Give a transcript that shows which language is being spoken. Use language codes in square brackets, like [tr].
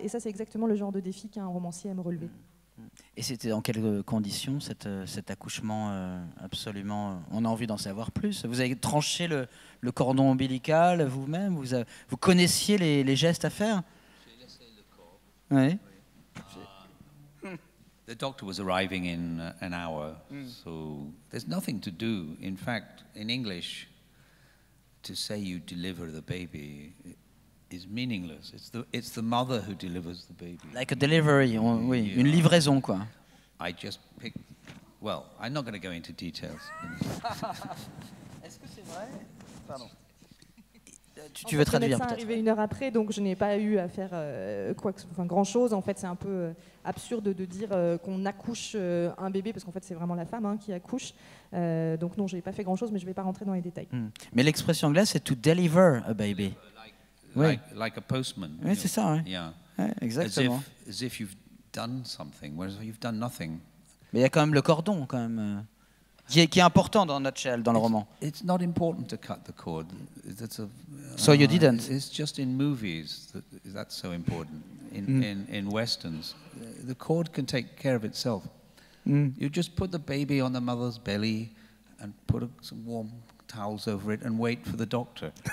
[fr] Et ça, c'est exactement le genre de défi qu'un romancier aime relever. Et c'était dans quelles conditions cet accouchement absolument... On a envie d'en savoir plus. Vous avez tranché le cordon ombilical vous-même, vous connaissiez les gestes à faire? J'ai laissé le corps. Oui. [en] The doctor was arriving in an hour, so there's nothing to do. In fact, in English, to say you deliver the baby is meaningless. It's the mother who delivers the baby. Like a delivery, [fr] oui, une livraison, quoi. [en] I just picked... Well, I'm not going to go into details. [fr] Est-ce que c'est vrai? Pardon. Tu veux traduire peut-être. Le médecin est arrivé 1 heure après, donc je n'ai pas eu à faire grand-chose. En fait, c'est un peu absurde de dire qu'on accouche un bébé, parce qu'en fait, c'est vraiment la femme qui accouche. Donc non, je n'ai pas fait grand-chose, mais je ne vais pas rentrer dans les détails. Mais l'expression anglaise, c'est [en] to deliver a baby. Like a postman. [fr] Oui, c'est ça. Oui. [en] Yeah. [fr] Ouais, exactement. [en] As if you've done something, whereas you've done nothing. [fr] Mais il y a quand même le cordon, quand même, qui est important dans Nutshell, dans le roman. [en] It's not important to cut the cord. So you didn't? It's just in movies that's so important. In westerns, the cord can take care of itself. You just put the baby on the mother's belly and put some warm towels over it and wait for the doctor.